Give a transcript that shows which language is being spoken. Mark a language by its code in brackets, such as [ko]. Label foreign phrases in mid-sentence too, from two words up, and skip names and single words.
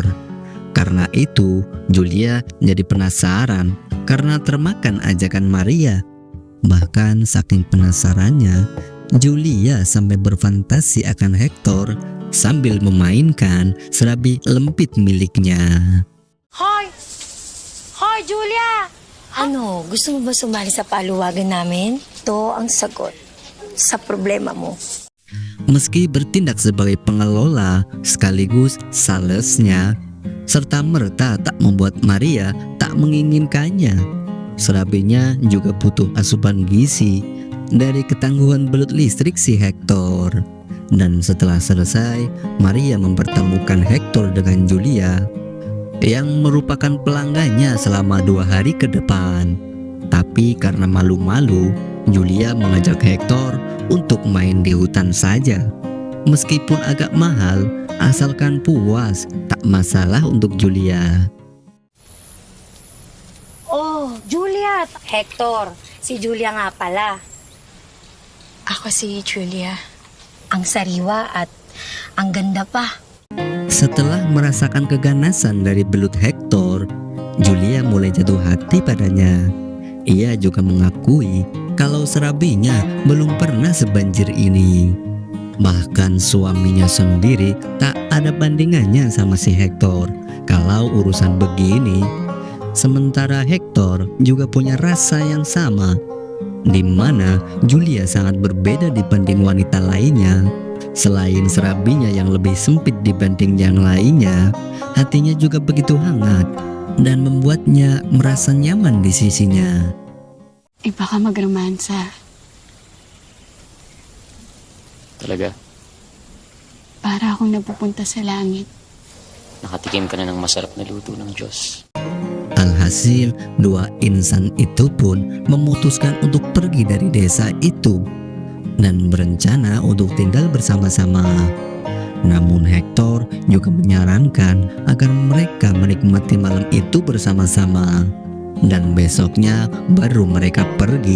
[id] Karena itu Julia jadi penasaran karena termakan ajakan Maria. Bahkan saking penasarannya, Julia sampai berfantasi akan Hector sambil memainkan serabi lempit miliknya. [tl] Hoy! Hoy, Julia! Ano, gusto mo ba sumali sa paluwagan namin? Ito ang sagot sa problema mo. [id] Meski bertindak sebagai pengelola sekaligus salesnya, serta merta tak membuat Maria tak menginginkannya. Serabinya juga butuh asupan gizi dari ketangguhan belut listrik si Hector. Dan setelah selesai, Maria mempertemukan Hector dengan Julia yang merupakan pelanggannya selama 2 hari ke depan. Tapi karena malu-malu, Julia mengajak Hector untuk main di hutan saja. Meskipun agak mahal, asalkan puas, tak masalah untuk Julia. [tl] Oh, Julia! Hector, si Julia nga pala. Ako si Julia. Ang sariwa at ang ganda pa. [id] Setelah merasakan keganasan dari belut Hector, Julia mulai jatuh hati padanya. Ia juga mengakui kalau serabinya belum pernah sebanjir ini. Bahkan suaminya sendiri tak ada bandingannya sama si Hector kalau urusan begini. Sementara Hector juga punya rasa yang sama, di mana Julia sangat berbeda dibanding wanita lainnya. Selain serabinya yang lebih sempit dibanding yang lainnya, hatinya juga begitu hangat dan membuatnya merasa nyaman di sisinya. [tl] Iba ka magromansa. Talaga? Para akong napupunta sa langit. Nakatikim ka na ng masarap na luto ng Diyos. [id] Alhasil, 2 insan itu pun memutuskan untuk pergi dari desa itu dan berencana untuk tinggal bersama-sama. Namun Hector juga menyarankan agar mereka menikmati malam itu bersama-sama dan besoknya baru mereka pergi.